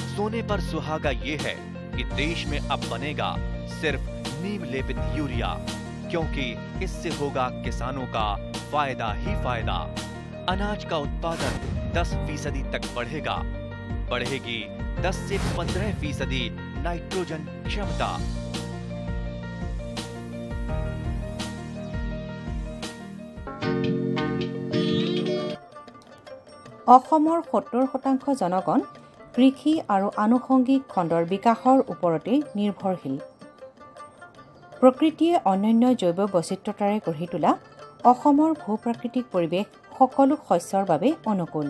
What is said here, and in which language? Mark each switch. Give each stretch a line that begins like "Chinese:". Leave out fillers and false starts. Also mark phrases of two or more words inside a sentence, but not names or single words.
Hindi: सोने पर सुहागा ये है कि देश में अब बनेगा सिर्फ नीम लेपित यूरिया, क्योंकि इससे होगा किसानों का फायदा ही फायदा। अनाज का उत्पादन 10% तक बढ़ेगा। बढ़ेगी 10 से 15% नाइट्रोजन क्षमता।
Assamese: অসমৰ 70% জনগণ কৃষি আৰু আনুষংগিক খণ্ডৰ বিকাশৰ ওপৰতে নিৰ্ভৰশীল। প্ৰকৃতিয়ে অনন্য জৈৱ বৈচিত্ৰতাৰে গঢ়ি তোলা অসমৰ ভূ-প্ৰাকৃতিক পৰিৱেশ সকলো শস্যৰ বাবে অনুকূল।